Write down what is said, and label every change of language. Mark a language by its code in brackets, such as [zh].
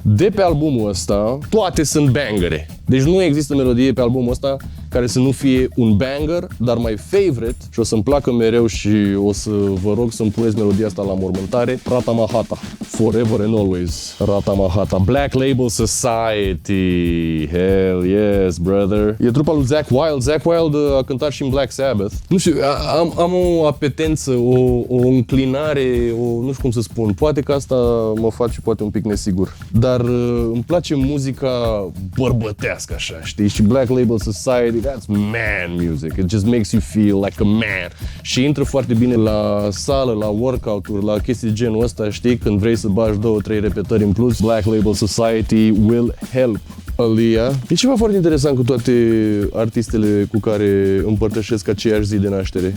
[ro] De pe albumul ăsta, toate sunt bangere. Deci nu există melodie pe albumul ăsta care să nu fie un banger, dar [en] my favorite, [ro] și o să-mi placă mereu și o să vă rog să-mi puneți melodia asta la mormântare, Rata Mahata, Forever and Always, Rata Mahata, Black Label Society, [en] hell yes, brother. [ro] E trupa lui Zakk Wylde. Zakk Wylde a cântat și în Black Sabbath. Nu știu, am o apetență, o înclinare, nu știu cum să spun, poate că asta mă face poate un pic nesigur, dar îmi place muzica bărbătească așa, știi? [en] Și Black Label Society, that's man music. It just makes you feel like a man. [ro] Și intră foarte bine la sală, la workout-uri, la chestii de genul ăsta, știi? Când vrei să bagi 2-3 repetări în plus, Black Label Society [en] will help. [ro] Aaliyah. E ceva foarte interesant cu toate artistele cu care împărtășesc aceeași zi de naștere.